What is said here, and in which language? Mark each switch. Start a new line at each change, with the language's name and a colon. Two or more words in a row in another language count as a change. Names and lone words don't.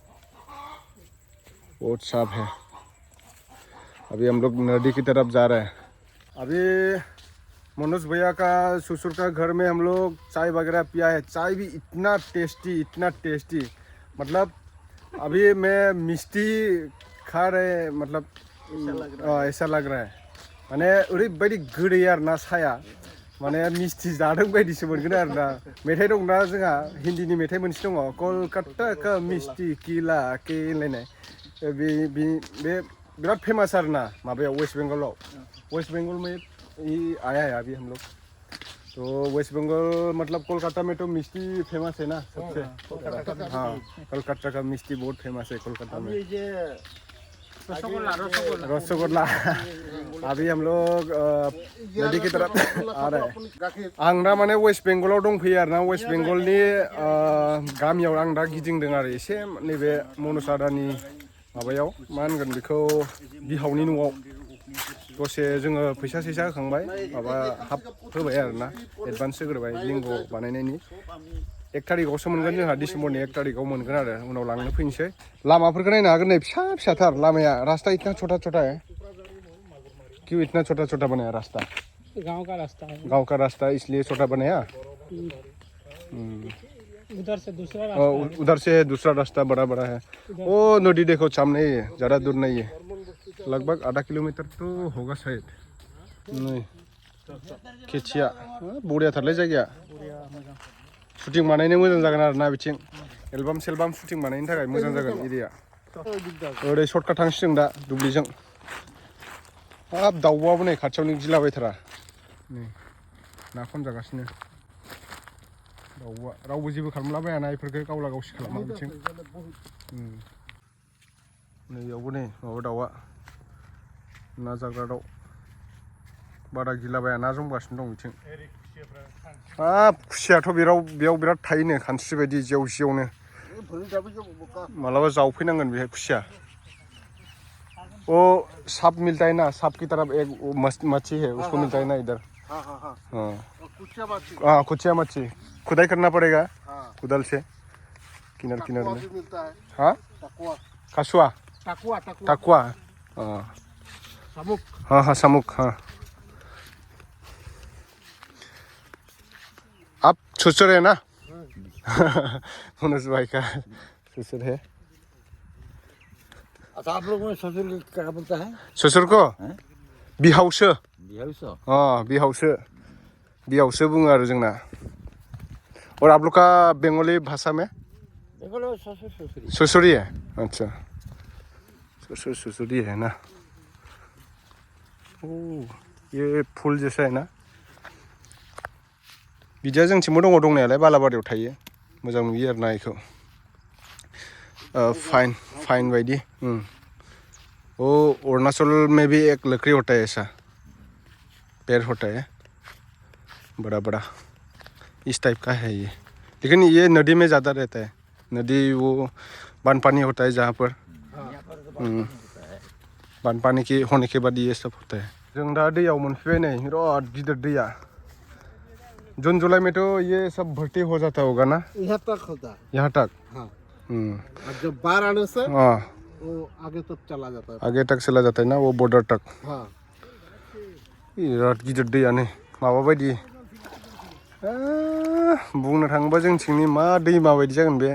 Hindi: बहुत साफ है अभी हम लोग नदी की तरफ जा रहे हैं अभी मनोज भैया का ससुर का घर में हम लोग चाय वगैरह पिया है चाय भी इतना टेस्टी मतलब अभी मैं मिष्टी खा रहे मतलब ऐसा लग रहा है माने
Bodo: ओरैबायदि गोदै आरोना साया माने मिष्टी जादों बायदिसो मोनगोन आरोना मेथाइ दंना जोंहा हिन्दीनि मेथाइ मोनसे दङ कलकाता का मिष्टी किला के होनलायनाय बे बिराद फेमास आरोना माबायाव वेस्ट बेंगल
Hindi: में आया है अभी हम लोग तो वेस्ट बंगाल मतलब कोलकाता में तो मिष्टी फेमस है ना सबसे हाँ कोलकाता का मिष्टी बहुत फेमस है कोलकाता में रसगुल्ला अभी हम लोग नदी की तरफ आ रहे हैं
Bodo: आं दा माने वेस्ट बेंगलाव दंफैयो आरोना वेस्ट बेंगलनि गामियाव आं दा गिदिंदों आरो एसे नैबे मनोज आदानि माबायाव मा होनगोन बेखौ बिहावनि न'आव दसे जोङो फैसा सैसा होखांबाय माबा हाफ होबाय आरोना एडभान्स होग्रोबाय लिंग बानायनायनि 1 तारिखआवसो मोनगोन जोंहा डिसेम्बरनि 1 तारिखआव मोनगोन आरो उनाव लांनो फैनोसै लामाफोरखौ नायनो हागोन नै फिसाथार लामाया
Hindi: रास्ता इतना छोटा है क्यों इतना छोटा छोटा बनाया रास्ता? गांव का रास्ता है। गांव का रास्ता इसलिए छोटा बनाया। उधर से दूसरा रास्ता है। उधर से दूसरा रास्ता बड़ा बड़ा है। वो नदी देखो सामने ही है, ज़्यादा दूर नहीं है, लगभग आधा किलोमीटर तो होगा शायद।
Bodo: नहीं खेचिया बढ़िया थारलै जायगाया शुटिं बानायनो मोजां जागोन आरो ना बिथिं एलबाम सेलबाम शुटिं बानायनो थाखाय मोजां जागोन एरिया। ओरै सर्टकाट थांसिगोन दा दुब्लिजों। हाब दाउआबो नै खाथियावनो गिलाबायथारा नै ना खनजागासिनो दाउआ रावबो जेबो खालामलाबायाना इफोरखौ गावला गावसि खालामा बिथिं। नैयावबो नै माबा दाउआ ना जाग्रा दाउ बारा गिलाबाया ना जमगासिनो दं बिथिं। हाब खुसियाथ' बेयाव बिराद थायोनो खानस्रि बायदि जेव जेवनो मालाबा जावफैनांगोन बेहाय खुसिया।
Hindi: वो सांप मिलता है ना, सांप की तरफ एक मच्छी है उसको मिलता है ना इधर। हाँ कुचिया मच्छी खुदाई करना पड़ेगा कुदाल से किनार किनार में। हाँ कछुआ टकुआ हाँ हाँ शामुक हाँ। आप ससुर है ना? मनोज भाई का ससुर है। अच्छा आप लोग में ससुर क्या बोलता है? ससुर को बिहावसो। बिहावसो?
Bodo: हाँ बिहावसो बुङो आरो जोंना।
Hindi: और आप लोग का बंगाली भाषा में? बंगाली में ससुर ससुरी। ससुरी है अच्छा ससुर ससुरी है ना। ओह ये फूल जैसा है ना।
Bodo: बिदिया जोंथिंबो दङ दंनायालाय बालाबारियाव थायो मोजां नुयो आरो ना इखौ फाइन बायदि।
Hindi: वो अरुणाचल में भी एक लकड़ी होता है ऐसा पेड़ होता है बड़ा बड़ा इस टाइप का है ये, लेकिन ये नदी में ज़्यादा रहता है। नदी वो बानपानी होता है जहाँ पर बानपानी के होने के बाद ये सब होता है।
Bodo: जों दा दैयाव मोनफैबाय नै बिराद गिदिर दैया।
Hindi: जून जुलाई में तो ये सब भर्ती हो जाता होगा ना? यहाँ तक होता है। यहाँ तक हाँ। और जब बाढ़ आने से वो आगे तक चला जाता है। आगे तक चला जाता है ना वो बॉर्डर तक। हाँ
Bodo: बिराद गिदिर दैयानो माबा बायदि बुंनो थाङोबा जोंथिंनि मा दैमा बायदि जागोन बे।